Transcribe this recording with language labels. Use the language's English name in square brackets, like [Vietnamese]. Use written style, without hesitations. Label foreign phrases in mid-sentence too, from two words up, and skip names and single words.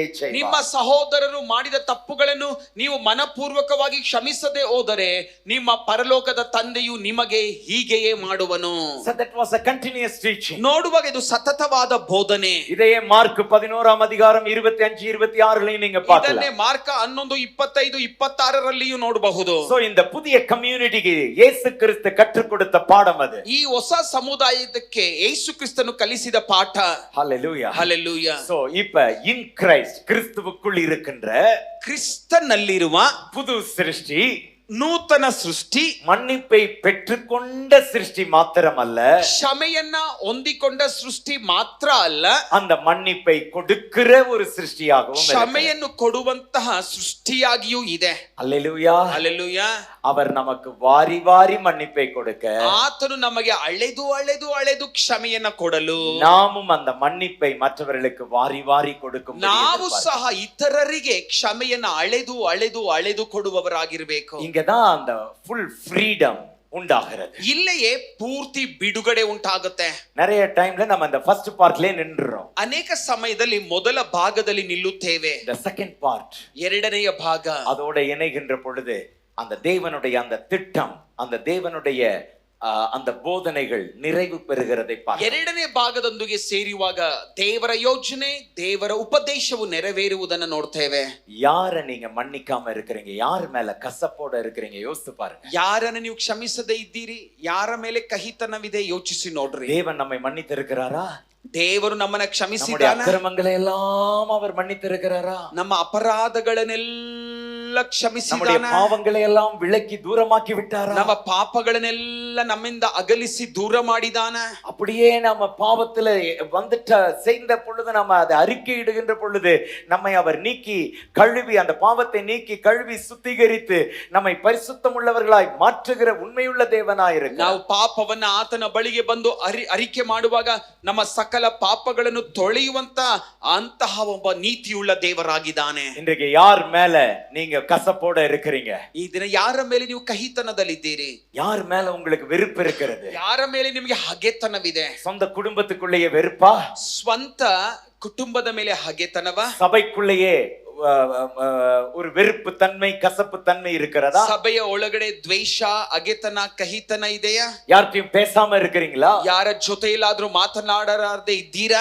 [Kannada] ನಿಮ್ಮ [Tamil] செய்வார். [Kannada] ಸಹೋದರರು ಮಾಡಿದ ತಪ್ಪುಗಳನ್ನು ನೀವು ಮನಪೂರ್ವಕವಾಗಿ ಕ್ಷಮಿಸದೆ ಹೋದರೆ ನಿಮ್ಮ ಪರಲೋಕದ ತಂದೆಯು ನಿಮಗೆ ಹೀಗೆಯೇ ಮಾಡುವನು. [English] So that was a continuous teaching. [Kannada] ನೋಡುವಾಗ ಇದು ಸತತವಾದ ಬೋಧನೆ. [Tamil] இதையே மார்க் 11:25-26 நீங்க [Kannada] ಇದನ್ನೇ [Tamil] பார்க்கலாம். [Kannada] ಮಾರ್ಕ 11:25-26 ನೋಡಬಹುದು. [Tamil] So இந்த புதிய கம்யூனிட்டிக்கு இயேசு கிறிஸ்து கற்றுக் கொடுத்த பாடம் அது. [Kannada] ಈ ಹೊಸ ಸಮುದಾಯಕ್ಕೆ ಯೇಸು ಕ್ರಿಸ್ತನು ಕಲಿಸಿದ ಪಾಠ. [English] Hallelujah. [Kannada] ಹಲ್ಲೆಲೂಯಾ. [English] So இப்ப in Christ, [Tamil] கிறிஸ்துவுக்குள் இருக்கின்ற [Kannada] ಕ್ರಿಸ್ತನಲ್ಲಿರುವ [Tamil] புது சிருஷ்டி, [Kannada] ನೂತನ ಸೃಷ್ಟಿ, [Tamil] மன்னிப்பை பெற்றுக்கொண்ட சிருஷ்டி மாத்திரமல்ல, [Kannada] ಕ್ಷಮೆಯನ್ನ ಹೊಂದಿಕೊಂಡ ಸೃಷ್ಟಿ ಮಾತ್ರ ಅಲ್ಲ, [Tamil] அந்த மன்னிப்பை கொடுக்கிற ஒரு சிருஷ்டியாகவும் இருக்கிறார். [Kannada] ಕ್ಷಮೆಯನ್ನು ಕೊಡುವಂತಹ ಸೃಷ್ಟಿಯಾಗಿಯೂ ಇದೆ. [Tamil] அல்லேலூயா. [Kannada] ಹಲ್ಲೆಲೂಯಾ. [Tamil] அவர் நமக்கு வாரி வாரி மன்னிப்பை கொடுக்க, [Kannada] ಆತನು ನಮಗೆ ಅಳೆದು ಅಳೆದು ಅಳೆದು ಕ್ಷಮೆಯನ್ನ ಕೊಡಲು, [Tamil] நாமும் அந்த மன்னிப்பை மற்றவர்களுக்கு வாரி வாரி கொடுக்கும். [Kannada] ನಾವು ಸಹ ಇತರರಿಗೆ ಕ್ಷಮೆಯನ್ನ ಅಳೆದು ಅಳೆದು ಅಳೆದು ಕೊಡುವವರಾಗಿರ್ಬೇಕು. [Tamil] இங்கதான் அந்த [English] full freedom [Tamil] உண்டாகிறது. [Kannada] ಇಲ್ಲಿಯೇ ಪೂರ್ತಿ ಬಿಡುಗಡೆ ಉಂಟಾಗುತ್ತೆ. [Tamil] நிறைய டைம்ல நம்ம அந்த [English] first partலயே [Tamil] நின்றோம். [Kannada] ಅನೇಕ ಸಮಯದಲ್ಲಿ ಮೊದಲ ಭಾಗದಲ್ಲಿ ನಿಲ್ಲುತ್ತೇವೆ. [Tamil] இந்த [English] second part, [Kannada] ಎರಡನೆಯ ಭಾಗ, [Tamil] அதோட இணைகின்ற பொழுது அந்த தேவனுடைய அந்த திட்டம், அந்த தேவனுடைய அந்த போதனைகள் நிறைவு பெறுகிறதை பார்க்கிறோம். [Kannada] ಎರಡನೇ ಭಾಗದೊಂದಿಗೆ ಸೇರುವಾಗ ದೇವರ ಯೋಜನೆ, ದೇವರ ಉಪದೇಶವು ನೆರವೇರುವುದನ್ನು ನೋಡ್ತೇವೆ. [Tamil] யார நீங்க மன்னிக்காம இருக்கிறீங்க, யார் மேல கசப்போட இருக்கிறீங்க, யோசித்து பாருங்க. [Kannada] ಯಾರನ್ನ ನೀವು ಕ್ಷಮಿಸದೇ ಇದ್ದೀರಿ, ಯಾರ ಮೇಲೆ ಕಹಿತನವಿದೆ, ಯೋಚಿಸಿ ನೋಡ್ರಿ. [Tamil] தேவன் நம்மை மன்னித்திருக்கிறாரா? [Kannada] ದೇವರು ನಮ್ಮನ್ನ [Tamil] நம்முடைய [Kannada] ಕ್ಷಮಿಸಿದ್ದಾನೆ. [Tamil] அக்கிரமங்களை எல்லாம் அவர் மன்னித்திருக்கிறாரா? [Kannada] ನಮ್ಮ ಅಪರಾಧಗಳನ್ನೆಲ್ಲ [Tamil] நம்முடைய [Kannada] ಕ್ಷಮಿಸಿದ್ದಾನೆ. [Tamil] பாவங்களை எல்லாம் விலக்கி தூரமாக்கி விட்டாரா? [Kannada] ನಮ್ಮ ಪಾಪಗಳನ್ನೆಲ್ಲ ನಮ್ಮಿಂದ ಅಗಲಿಸಿ ದೂರ ಮಾಡಿದಾನ. [Tamil] அப்படியே நம்ம பாவத்துல வந்துட்ட செய்த பொழுது, நம்ம அதை அறிக்கையிடுகின்ற பொழுது நம்மை அவர் நீக்கி கழுவி, அந்த பாவத்தை நீக்கி கழுவி சுத்திகரித்து நம்மை பரிசுத்தம் உள்ளவர்களாய் மாற்றுகிற உண்மையுள்ள தேவனாயிருக்கிறார். [Kannada] ನಾವು ಪಾಪವನ್ನ ಆತನ ಬಳಿಗೆ ಬಂದು ಅರಿಕೆ ಮಾಡುವಾಗ ನಮ್ಮ ಸಕಲ ಪಾಪಗಳನ್ನು ತೊಳೆಯುವಂತ ಅಂತಹ ಒಬ್ಬ ನೀತಿಯುಳ್ಳ ದೇವರಾಗಿದ್ದಾನೆ. [Tamil] இன்றைக்கு யார் மேல நீங்க கசப்போட இருக்கிறீங்க? [Kannada] ಈ ದಿನ ಯಾರ ಮೇಲೆ ನೀವು ಕಹಿತನದಲ್ಲಿದ್ದೀರಿ? [Tamil] யார் மேல உங்களுக்கு வெறுப்பு இருக்கிறது? [Kannada] ಯಾರ ಮೇಲೆ ನಿಮಗೆ ಹಗೆತನವಿದೆ? [Tamil] சொந்த குடும்பத்துக்குள்ளேயே வெறுப்பா? [Kannada] ಸ್ವಂತ ಕುಟುಂಬದ ಮೇಲೆ ಹಗೆತನವ? [Tamil] சபைக்குள்ளேயே ஒரு வெறுப்பு தன்மை, கசப்பு தன்மை இருக்கிறதா? [Kannada] ಸಭೆಯ ಒಳಗಡೆ ದ್ವೇಷ, ಹಗೆತನ, ಕಹಿತನ ಇದೆಯಾ? [Tamil] யார்கிட்டயும் பேசாம இருக்கிறீங்களா? [Kannada] ಯಾರ ಜೊತೆಯಲ್ಲಾದ್ರೂ ಮಾತನಾಡಲಾರದೆ ಇದ್ದೀರಾ?